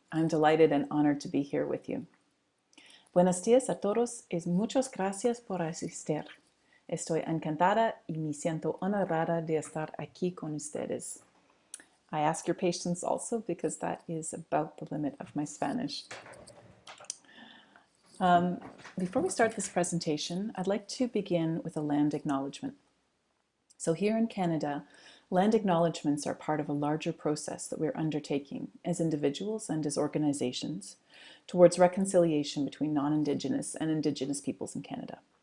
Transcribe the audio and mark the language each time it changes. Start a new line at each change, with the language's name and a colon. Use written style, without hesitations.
English: I'm delighted and honored to be here with you.
Spanish: Buenos días a todos y muchas gracias por asistir. Estoy encantada y me siento honorada de estar aquí con ustedes.
English: I ask your patience also because that is about the limit of my Spanish. Before we start this presentation, I'd like to begin with a land acknowledgement. So here in Canada, land acknowledgements are part of a larger process that we're undertaking as individuals and as organizations towards reconciliation between non-Indigenous and Indigenous peoples in Canada.